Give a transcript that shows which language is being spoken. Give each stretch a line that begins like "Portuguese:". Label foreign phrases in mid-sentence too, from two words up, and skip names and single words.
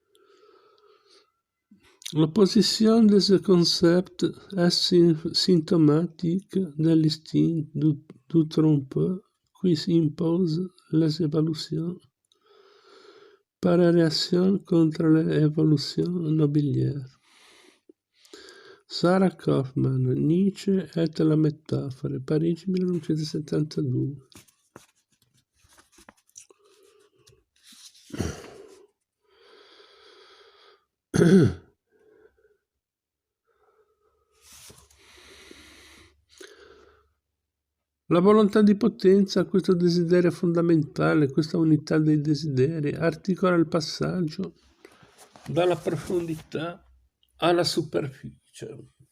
French: L'opposition de ce concept est symptomatique de l'instinct du trompeur qui impose les évolutions par réaction contre les évolutions nobiliaires.
Italian: Sarah Kaufman, Nietzsche et la metafora, Parigi 1972. La volontà di potenza, questo desiderio fondamentale, questa unità dei desideri, articola il passaggio dalla profondità alla superficie.